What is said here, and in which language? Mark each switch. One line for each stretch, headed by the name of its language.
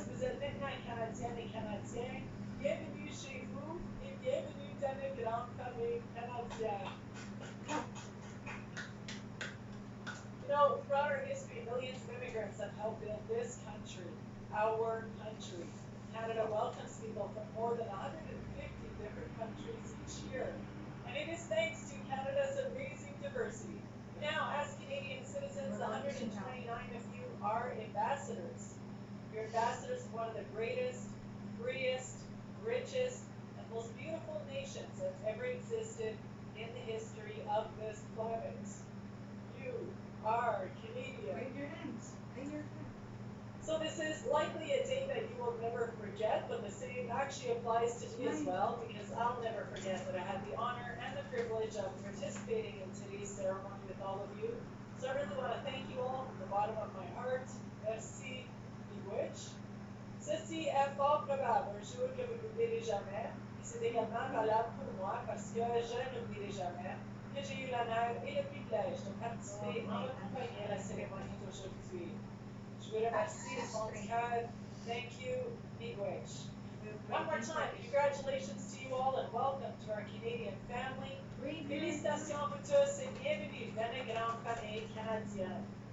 French: Vous êtes maintenant Canadiennes et Canadiens. Bienvenue chez vous et bienvenue dans la grande famille canadienne.
English: You know, throughout our history, millions of immigrants have helped build this country, our country. Canada welcomes people from more than 150 different countries each year. And it is thanks to Canada's amazing diversity. Now, as Canadian citizens, 129 of you are ambassadors. You're ambassadors of one of the greatest, freest, richest, and most beautiful nations that's ever existed in the history of this planet. You are Canadian. Wave your hands. Wave your hands. So this is likely a day that you will never forget, but the same actually applies to me as well, because I'll never forget that I had the honor and the privilege of participating in today's ceremony with all of you. So I really want to thank you all from the bottom of my heart.
French: Merci, miigwech. Ceci est fort probable un jour que vous n'oublierez jamais, et c'est également valable pour moi parce que je n'oublierai jamais que j'ai eu l'honneur et le privilège de participer en votre compagnie à la cérémonie d'aujourd'hui. Je vous remercie de mon cœur.
English: Thank you, miigwech. One more time, congratulations to you all and welcome to our Canadian family.
French: Félicitations à vous tous et bienvenue dans la grande famille canadienne.